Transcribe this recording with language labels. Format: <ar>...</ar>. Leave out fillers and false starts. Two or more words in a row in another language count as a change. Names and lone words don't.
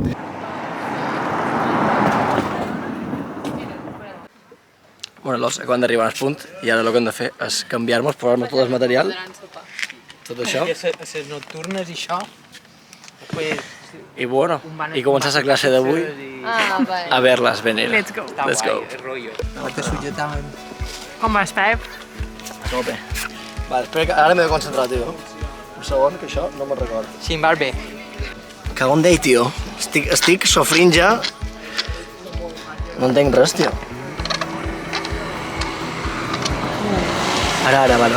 <ca>Bueno, los acabem d'arribar al punt i ara el que hem de fer és canviar-nos, posar-nos tot el material, tot això. A les nocturnes i això. I bueno, i començar la classe d'avui a ver-les venir.</ca> <en>Let's go. Let's go.</en> <ca>Te sujetàvem. Com vas, Pep? A tope. Vale, espera que ara m'he de concentrar, tio. Un segon, que això no me'n recordo. Sí, em va bé. Cago en Déu, tio. Estic sofrint ja. No entenc res, tio. Ara, vale.</ca>